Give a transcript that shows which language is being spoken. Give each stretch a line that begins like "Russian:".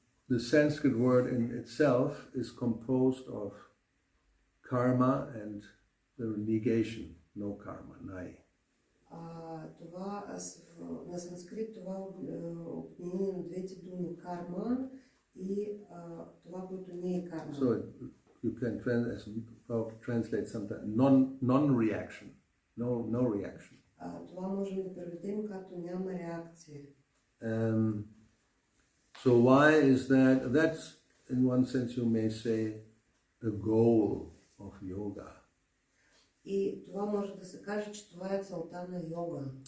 English: The Sanskrit word in itself is composed of karma and the negation, no karma, nai.
Bulgarian: Това на санскрит това обединение на двете думи карма и това, което не е карма.
English: So you can translate sometimes non-reaction, no reaction.
Bulgarian: Това можем да преведем като няма реакция.
English: So why is that? That's, in one sense, you may say, the goal of yoga.
Bulgarian: И това може да се каже, че това е целта на йога.